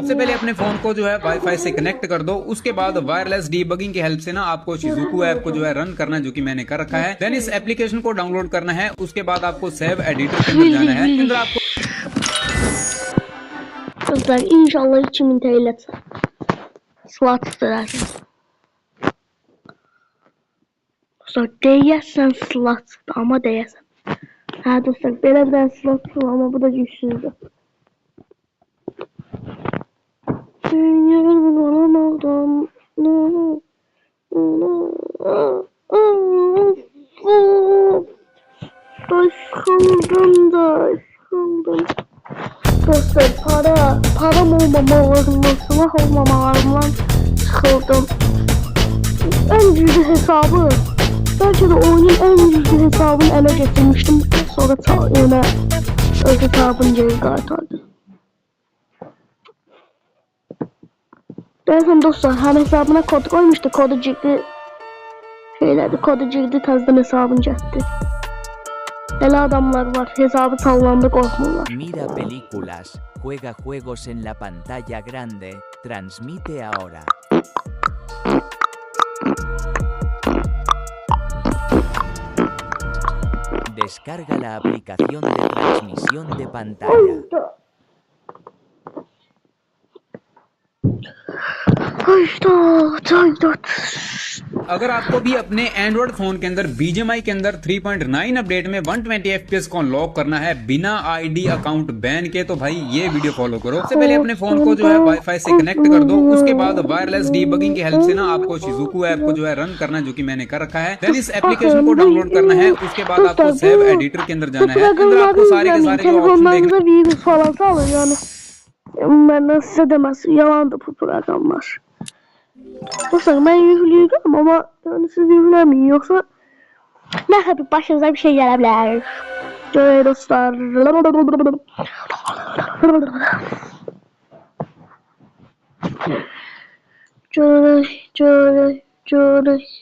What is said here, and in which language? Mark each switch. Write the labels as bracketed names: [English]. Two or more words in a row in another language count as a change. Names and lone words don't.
[Hindi] सबसे पहले अपने फोन को जो है वाईफाई से कनेक्ट कर दो। उसके बाद [English] wireless debugging [Hindi] की हेल्प से ना आपको शिजुकू ऐप को जो है रन करना, जो कि मैंने कर रखा है। देन इस एप्लीकेशन को डाउनलोड करना है। उसके बाद आपको सेव एडिटर के अंदर जाना है। अंदर आपको [Turkish] Dostlar inşallah 2000 TL çıkar. Silah çıkarsın. [Azerbaijani] Dostlar deyəsən silah çıxdı, amma deyəsən. Hə dostlar, belə bir dənə silah çıxdı, amma bu da gücsüzdür. Sıxıldım. Dostlar param olmamalarından, silah olmamalarından sıxıldım. [Turkish] En güçlü hesabı, belki de oyunun en güçlü hesabını ele getirmiştim. [Azerbaijani] Sonra yine öz hesabını geri qaytardı. [Turkish] Derken dostlar hem hesabına kod koymuştu, kodu girdi. Kodu girdi, [Azerbaijani] təzədən hesabını getdi. Elə adamlar var, hesabı sallandı, qorxmurlar. [Spanish] Mira películas, juega juegos en la pantalla grande, transmite ahora. Descarga la aplicación de transmisión de pantalla. [Hindi] अगर आपको भी अपने एंड्रॉइड फोन के अंदर BGMI के अंदर 3.9 अपडेट में 120 FPS को अनलॉक करना है बिना [English] ID account ban [Hindi] के, तो भाई ये [English] video follow [Hindi] करो। सबसे पहले अपने फोन को जो है वाईफाई से कनेक्ट कर दो। उसके बाद [English] wireless debugging [Hindi] की हेल्प से ना आपको शिजुकू ऐप को जो है रन करना, जो कि मैंने कर रखा है। देन इस एप्लीकेशन को डाउनलोड करना है। उसके बाद आपको सेव एडिटर के अंदर जाना है। अंदर आपको सारे के सारे जो ऑप्शन देखने [Azerbaijani] virus falan salır yani. [Turkish] Ben size demez, yalandır bu programlar. Dostlar ben yükleyeceğim ama yani siz yüklemeyin, yoksa Ne kadar başınıza bir şey gelebilir. Şöyle dostlar. Şöyle.